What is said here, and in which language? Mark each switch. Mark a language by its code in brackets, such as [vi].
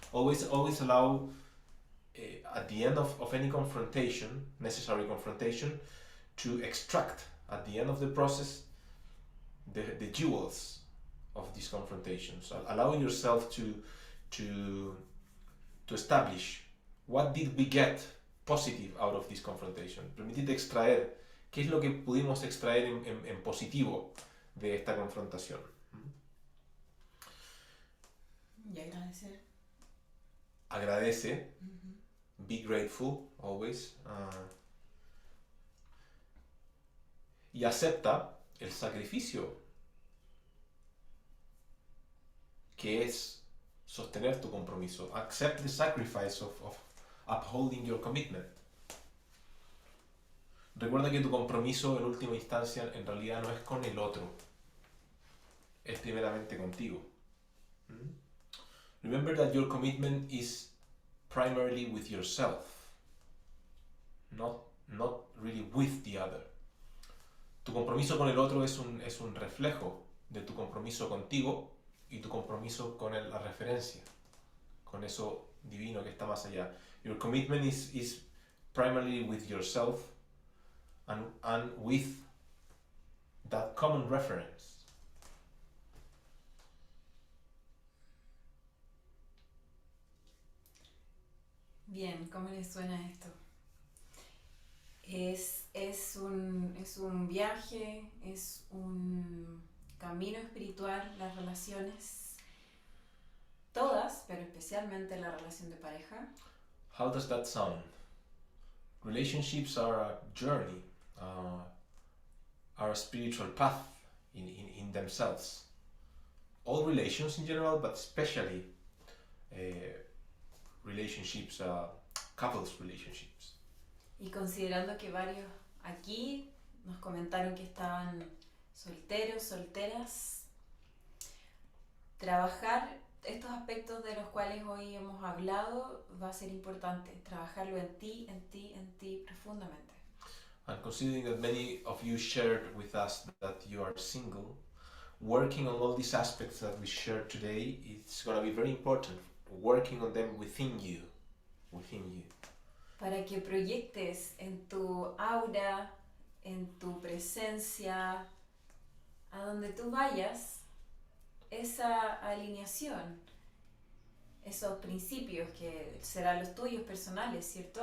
[en] Always allow at the end of any confrontation, necessary confrontation, to extract at the end of the process the jewels of these confrontations. Allow yourself to establish what did we get positive out of this confrontation. [es] Permitite extraer qué es lo que pudimos extraer en positivo de esta confrontación. Y agradecer. Agradece. [en] Be grateful, always. [es] Y acepta el sacrificio que es sostener tu compromiso. [en] Accept the sacrifice of upholding your commitment. [es] Recuerda que tu compromiso en última instancia en realidad no es con el otro, es primeramente contigo. [en] Remember that your commitment is primarily with yourself, not really with the other. [es] Tu compromiso con el otro es un reflejo de tu compromiso contigo y tu compromiso con la referencia, con eso divino que está más allá. [en] Your commitment is primarily with yourself and with that common reference. [es] Bien, ¿cómo les suena esto? Es un viaje, es un camino espiritual, las relaciones, todas, pero especialmente la relación de pareja. [en] How does that sound? Relationships are a journey, are a spiritual path in themselves. All relations in general, but especially relationships, couples relationships. [es] Y considerando que varios aquí nos comentaron que estaban solteros, solteras, trabajar estos aspectos de los cuales hoy hemos hablado va a ser importante, trabajarlo en ti, en ti, en ti profundamente. [en] And considering that many of you shared with us that you are single, working on all these aspects that we shared today, it's going to be very important, working on them within you. [es] Para que proyectes en tu aura, en tu presencia, a donde tú vayas, esa alineación, esos principios que serán los tuyos personales, ¿cierto?